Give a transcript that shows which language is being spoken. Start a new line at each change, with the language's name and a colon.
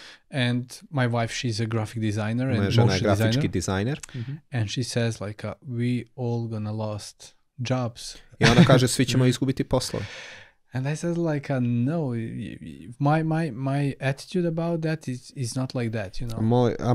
English: And my wife, she's a graphic designer and
Serbian: Moja žena je
English: motion
Serbian: grafički
English: designer.
Serbian: dizajner.
English: And she says like, we all gonna lost jobs.
Serbian: I ona kaže, svi ćemo izgubiti poslove.
English: And I said like, no, my attitude about that is not like that, you know.